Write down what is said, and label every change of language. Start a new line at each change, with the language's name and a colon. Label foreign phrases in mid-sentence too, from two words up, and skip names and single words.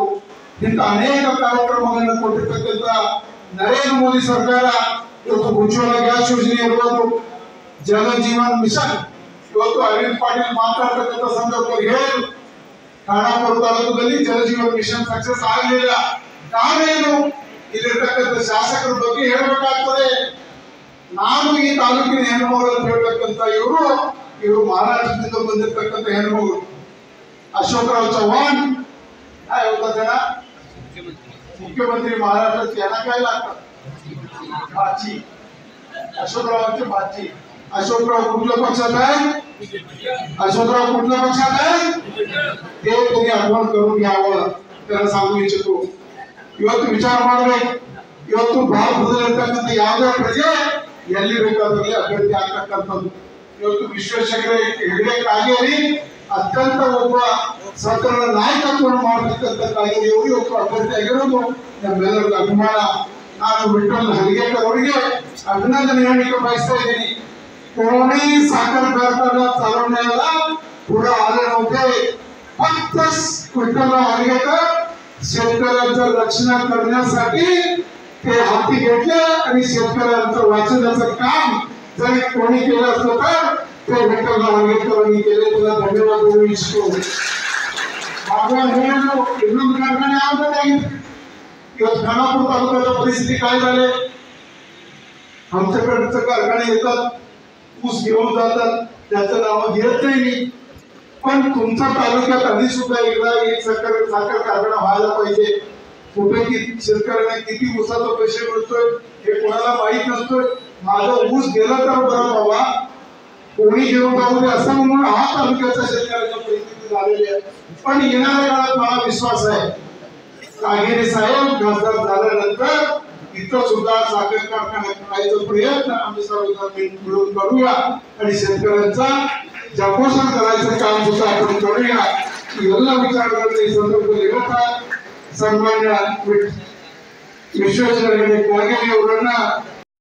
Marathi: तिथं अनेक कार्यक्रमांना कोटीपर्यंत नरेंद्र मोदी सरकार उज्ज्वला गॅस योजनेबरोबर जल जीवन मिशन अरविंद पाटील मातृत्व त्याचा संदर्भ घेऊन खानापूर तालुक्याದಲ್ಲಿ जल जीवन मिशन सक्सेस ಆಗಲಿಲ್ಲ.
Kannada: ಕಾರಣೇನು? ಇಲ್ಲಿರ್ತಕ್ಕಂಥ ಶಾಸಕರ ಬಗ್ಗೆ ಹೇಳಬೇಕಾಗ್ತದೆ. ನಾನು ಈ ತಾಲೂಕಿನ ಹೆಣ್ಣುಮಗಳು ಅಂತ ಹೇಳ್ಬೇಕಂತ ಇವರು ಮಹಾರಾಷ್ಟ್ರದಿಂದ ಬಂದಿರತಕ್ಕಂಥ ಹೆಣ್ಣುಮಗಳು.
Marathi: अशोकराव चव्हाण काय होता त्याला मुख्यमंत्री महाराष्ट्राचे यांना काय लागतात? भाची. अशोकरावांची भाची. अशोकराव कुठल्या पक्षात आहे? अशोकराव कुठल्या पक्षात आहे ते तुम्ही आठवण करून घ्यावं, त्याला सांगू इच्छितो.
Kannada: ಇವತ್ತು ವಿಚಾರ ಮಾಡಬೇಕು. ಇವತ್ತು ಭಾರತದಲ್ಲಿರ್ತಕ್ಕಂಥ ಯಾವುದೇ ಪ್ರಜೆ ಎಲ್ಲಿ ಬೇಕಾದಲ್ಲಿ ಅಭ್ಯರ್ಥಿ ಆಗ್ತಕ್ಕಂಥದ್ದು. ಇವತ್ತು ವಿಶ್ವೇಶ್ವರ ಹೆಗಡೆ ಕಾಗೇರಿ ಅತ್ಯಂತ ಒಬ್ಬ ಸ್ವತಂತ್ರ ನಾಯಕತ್ವವನ್ನು ಮಾಡತಕ್ಕಂಥ ಕಾಗೇರಿ ಅವರು ಇವತ್ತು ಅಭ್ಯರ್ಥಿ ಆಗಿರೋದು ನಮ್ಮೆಲ್ಲರಿಗೂ ಅಭಿಮಾನ. ನಾನು ವಿಠ್ಠಲ್ ಹಲಿಗೇಕರ್ ಅವರಿಗೆ अभिनंदन ಹೇಳಲಿಕ್ಕೆ ಬಯಸ್ತಾ ಇದ್ದೀನಿ.
Marathi: कोणी साखर कारखाना चालवण्याला पुढे आले नव्हते. फक्त विठ्ठल हलगेकर शेतकऱ्यांचं रक्षण करण्यासाठी ते हाती घेतले आणि शेतकऱ्यांचं वाचवण्याचं काम जरी कोणी केलं असतं तर ते विठ्ठल हलगेकरांनी केले. त्याला धन्यवाद देऊ इच्छितो.
Kannada: ಇನ್ನೊಂದು ಕಾರ್ಖಾನೆ ಆಗಬೇಕಾಗಿತ್ತು.
Marathi: ಇವತ್ತು खानापूर तालुक्याच्या परिस्थिती काय झाली? आमच्याकडचे कारखाने येतात, ऊस घेऊन जातात, त्याचं नाव घेत नाही मी. पण तुमच्या तालुक्यात आधी सुद्धा एकदा एक साखर कारखाना व्हायला पाहिजे. कुठे शेतकऱ्यांना किती ऊसाचा पैसे मिळतोय हे कोणाला माहित नसतोय. माझा ऊस गेला तर बरं बाबा, कोणी घेऊन जाऊ दे असं म्हणून हा तालुक्याच्या शेतकऱ्याच्या परिस्थिती झालेली आहे. पण येणाऱ्या काळात मला विश्वास आहे कागेरी साहेब खासदार झाल्यानंतर इथं सुद्धा साखर कारखाना करायचा प्रयत्न आम्ही सर्वजण मिळून करूया आणि शेतकऱ्यांचा जपोषण करायचं काम सुद्धा आपण करूया.
Kannada: ಎಲ್ಲ ವಿಚಾರಗಳನ್ನು ಈ ಸಂದರ್ಭದಲ್ಲಿ ಹೇಳ್ತಾ ಸನ್ಮಾನ್ಯ ವಿಶ್ವೇಶ್ವರ ಹೆಗಡೆ ಕಾಗೇರಿ ಅವರನ್ನ